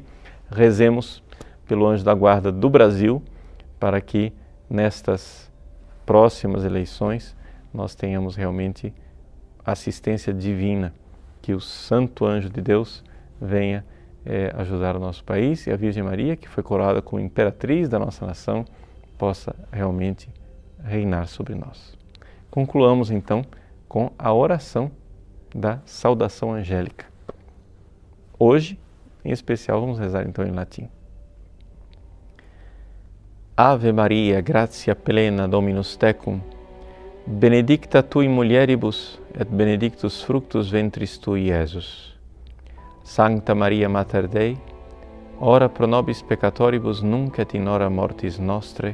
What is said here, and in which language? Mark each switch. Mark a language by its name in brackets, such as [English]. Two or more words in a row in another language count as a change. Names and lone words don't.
[Portuguese] Rezemos pelo anjo da guarda do Brasil, para que nestas próximas eleições nós tenhamos realmente assistência divina, que o Santo Anjo de Deus venha ajudar o nosso país, e a Virgem Maria, que foi coroada como imperatriz da nossa nação, possa realmente reinar sobre nós. Concluamos então com a oração da saudação angélica. Hoje, em especial, vamos rezar então em latim. [Latin] Ave Maria, gratia plena, Dominus tecum, benedicta tu in mulieribus, et benedictus fructus ventris tui, Iesus. Sancta Maria Mater Dei, ora pro nobis peccatoribus, nunc et in hora mortis nostre.